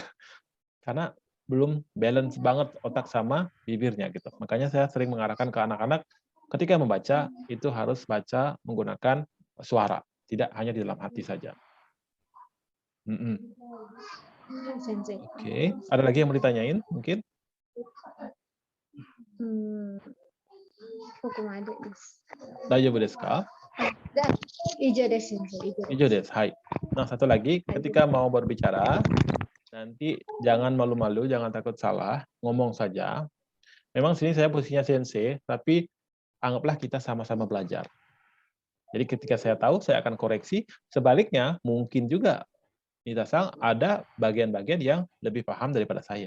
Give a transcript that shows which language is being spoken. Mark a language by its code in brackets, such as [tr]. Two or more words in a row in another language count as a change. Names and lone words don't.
[id] Karena belum balance banget otak sama bibirnya gitu. Makanya saya sering mengarahkan ke anak-anak ketika membaca itu harus baca menggunakan suara, tidak hanya di dalam hati saja. Sensei. Oke, ada lagi yang mau ditanyain mungkin? [ja] ここまでです。大丈夫ですか? 以上です、先生。以上です、はい. [id] Nah, satu lagi, ketika mau berbicara, nanti jangan malu-malu, jangan takut salah, ngomong saja. Memang sini saya posisinya sensei, tapi anggaplah kita sama-sama belajar. Jadi ketika saya tahu, saya akan koreksi. Sebaliknya, mungkin juga Nita-san ada bagian-bagian yang lebih paham daripada saya.